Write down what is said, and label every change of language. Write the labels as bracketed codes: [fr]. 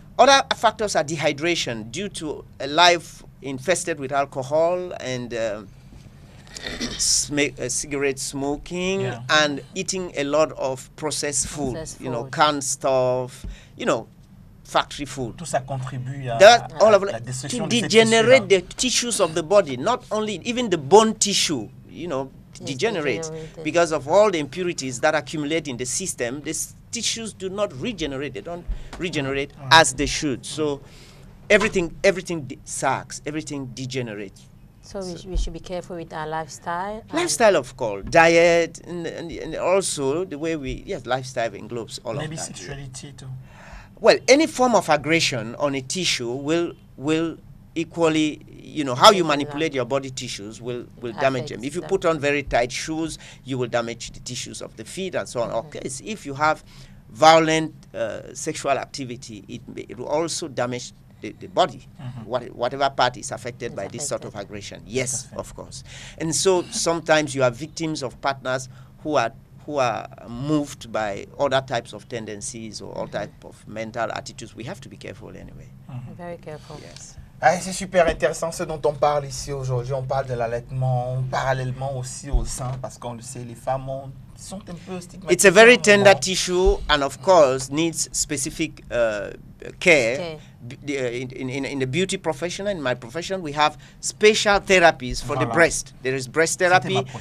[en] Other factors are dehydration due to a life infested with alcohol and cigarette smoking and eating a lot of processed food, canned stuff, factory food. [fr] Tout ça contribue à la destruction [en] to degenerate the tissues of the body, not only, even the bone tissue, degenerates because of all the impurities that accumulate in the system. The tissues do not regenerate. They don't regenerate as they should. So everything sags, everything degenerates. So we should be careful with our lifestyle. Lifestyle, of course, diet, and also the way lifestyle englobes all of that. Maybe sexuality too. Well, any form of aggression on a tissue will equally, how you manipulate your body tissues will damage them. If you put on very tight shoes, you will damage the tissues of the feet and so on. Okay, so if you have violent sexual activity, it will also damage the body, whatever part is affected by this sort of aggression. Yes, of course. And so sometimes you are victims of partners who are moved by other types of tendencies or all types of mental attitudes. We have to be careful anyway. Very careful. Yes. [fr] C'est super intéressant ce dont on parle ici aujourd'hui. On parle de l'allaitement parallèlement aussi au sein, parce qu'on le sait, les femmes sont un peu stigmatisées. [en] It's a very tender tissue and of course needs specific care. In the beauty profession, in my profession, we have special therapies for the breast. There is breast therapy.